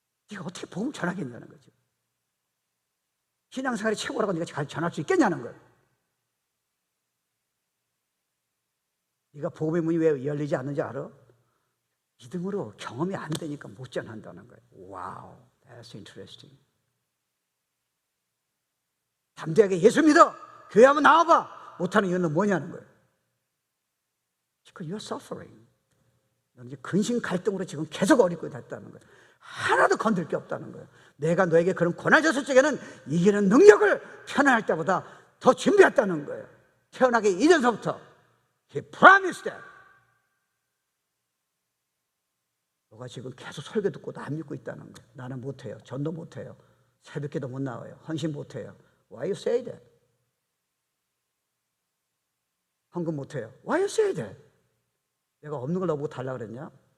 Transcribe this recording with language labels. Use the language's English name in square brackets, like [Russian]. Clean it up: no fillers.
[Korean] 네가 어떻게 복음을 전하겠냐는 거지. 신앙생활이 최고라고 네가 전할 수 있겠냐는 거예요. 네가 복음의 문이 왜 열리지 않는지 알아? 믿음으로 경험이 안 되니까 못 전한다는 거예요. [English] 와우, that's interesting. [Korean] 담대하게 예수 믿어! 교회 한번 나와봐! 못하는 이유는 뭐냐는 거예요. [English] Because you're suffering. [Korean] 너는 이제 근심 갈등으로 지금 계속 어리고 있다는 거예요. 하나도 건들 게 없다는 거예요. 내가 너에게 그런 고난을 줬을 적에는 이기는 능력을 편안할 때보다 더 준비했다는 거예요. 태어나기 이전서부터 [English] He promised that. [Korean] 너가 지금 계속 설교 듣고도 안 믿고 있다는 거예요. 나는 못해요. 전도 못해요. 새벽기도 못 나와요. 헌신 못해요. [English] Why you say that? [Korean] 헌금 못해요. [English] Why you say that? [Korean] 내가 없는 걸 너보고 달라 그랬냐?